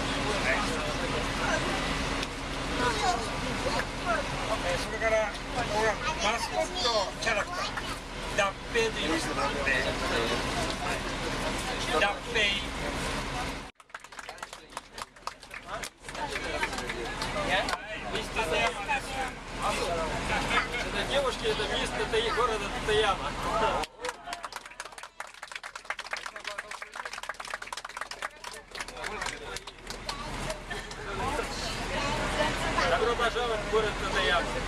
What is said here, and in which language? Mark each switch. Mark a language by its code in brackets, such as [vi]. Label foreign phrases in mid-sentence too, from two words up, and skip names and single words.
[ja] それからここがマスコットキャラクター脱平と言います。 [ru] 脱平。Девушки, это мисс города Татаяма. Добро пожаловать в город Татаяма.